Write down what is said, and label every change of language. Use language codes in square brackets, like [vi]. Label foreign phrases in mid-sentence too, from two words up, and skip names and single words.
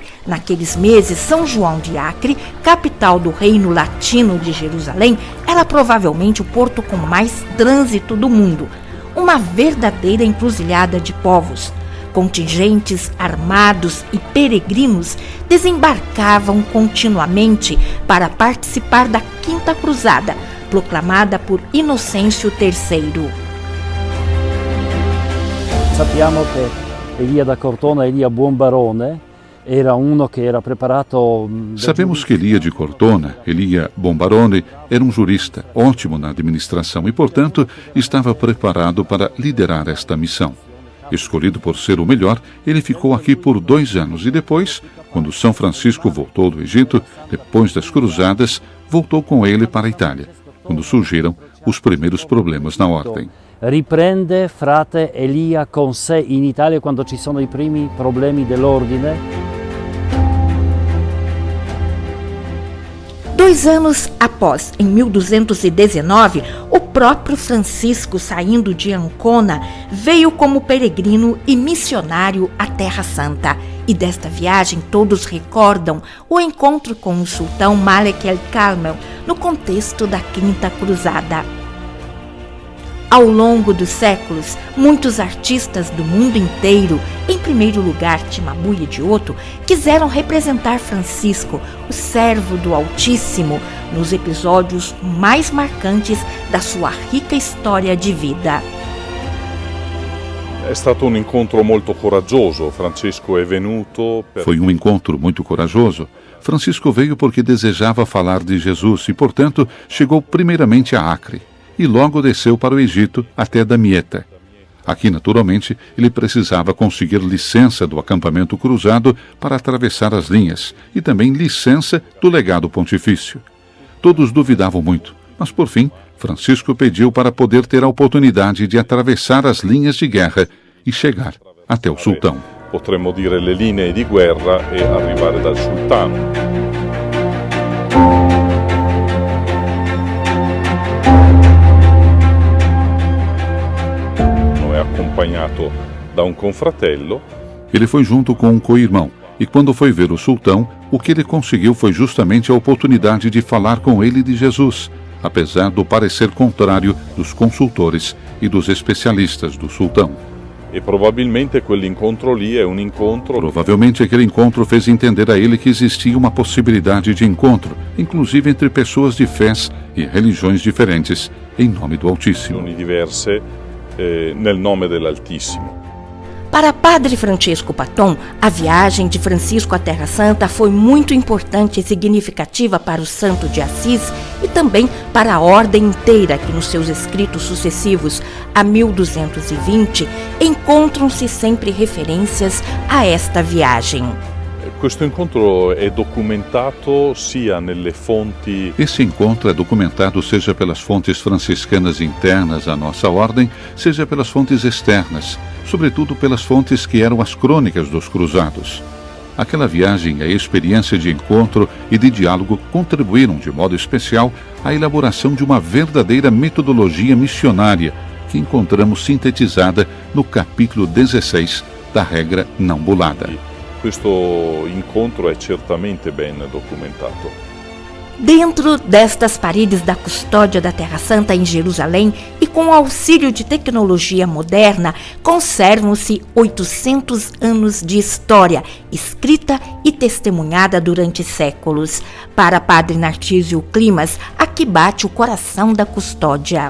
[pt] Naqueles meses, São João de Acre, capital do Reino Latino de Jerusalém, era provavelmente o porto com mais trânsito do mundo. Uma verdadeira encruzilhada de povos. Contingentes armados e peregrinos desembarcavam continuamente para participar da Quinta Cruzada, proclamada por Inocêncio III. [it] Sappiamo che Elia da Cortona, Elia Buonbarone, era uno che era preparato. [pt] Sabemos que Elia de Cortona, Elia Buonbarone, era um jurista ótimo na administração e, portanto, estava preparado para liderar esta missão. Escolhido por ser o melhor, ele ficou aqui por 2 anos e depois, quando São Francisco voltou do Egito, depois das cruzadas, voltou com ele para a Itália, quando surgiram os primeiros problemas na ordem. [it] Riprende frate Elia con sé in Italia quando ci sono i primi problemi dell'ordine. [pt] 2 anos após, em 1219, o próprio Francisco, saindo de Ancona, veio como peregrino e missionário à Terra Santa. E desta viagem todos recordam o encontro com o sultão Malek el-Kamel no contexto da Quinta Cruzada. Ao longo dos séculos, muitos artistas do mundo inteiro, em primeiro lugar Cimabue Edioto, quiseram representar Francisco, o servo do Altíssimo, nos episódios mais marcantes da sua rica história de vida. [it] È stato un incontro molto coraggioso. Francisco è venuto [pt] Foi um encontro muito corajoso. Francisco veio porque desejava falar de Jesus e, portanto, chegou primeiramente a Acre e logo desceu para o Egito até Damieta. Aqui, naturalmente, ele precisava conseguir licença do acampamento cruzado para atravessar as linhas e também licença do legado pontifício. Todos duvidavam muito, mas por fim, Francisco pediu para poder ter a oportunidade de atravessar as linhas de guerra e chegar até o sultão. [it] Potremmo dire le linee di guerra e arrivare dal sultano. [pt] É acompanhado da um confratello. Ele foi junto com um co-irmão e quando foi ver o sultão, o que ele conseguiu foi justamente a oportunidade de falar com ele de Jesus, apesar do parecer contrário dos consultores e dos especialistas do sultão. E provavelmente [it] quell'incontro lì è un incontro. [pt] Provavelmente aquele encontro fez entender a ele que existia uma possibilidade de encontro, inclusive entre pessoas de fés e religiões diferentes, em nome do Altíssimo. [it] Diverse nel nome dell'Altissimo. [pt] Para Padre Francisco Patton, a viagem de Francisco à Terra Santa foi muito importante e significativa para o Santo de Assis e também para a ordem inteira, que nos seus escritos sucessivos a 1220 encontram-se sempre referências a esta viagem. [it] Questo incontro è documentato sia nelle fonti. [pt] Esse encontro é documentado seja pelas fontes franciscanas internas à nossa ordem, seja pelas fontes externas, sobretudo pelas fontes que eram as crônicas dos cruzados. Aquela viagem e a experiência de encontro e de diálogo contribuíram de modo especial à elaboração de uma verdadeira metodologia missionária que encontramos sintetizada no capítulo 16 da regra não bulada. [it] Questo incontro è certamente ben documentato. [pt] Dentro destas paredes da custódia da Terra Santa em Jerusalém e com o auxílio de tecnologia moderna, conservam-se 800 anos de história, escrita e testemunhada durante séculos. Para Padre Narcísio Climas, aqui bate o coração da custódia.